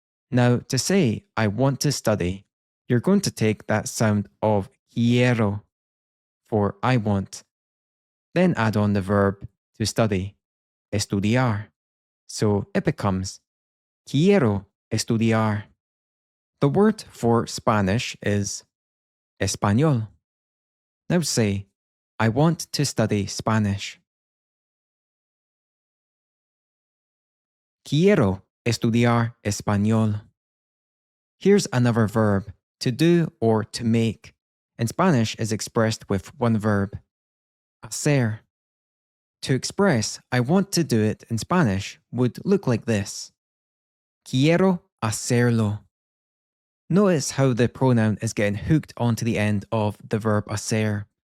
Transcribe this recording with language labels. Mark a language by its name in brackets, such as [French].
[English] Now, to say I want to study, you're going to take that sound of quiero for I want, then add on the verb to study, estudiar. So it becomes [Spanish] quiero estudiar. [English] The word for Spanish is español. Now say, I want to study Spanish. [Spanish] Quiero estudiar español. [English] Here's another verb, to do or to make. In Spanish is expressed with one verb, hacer. To express I want to do it in Spanish would look like this. [Spanish] Quiero hacerlo. [English] Notice how the pronoun is getting hooked onto the end of the verb hacer.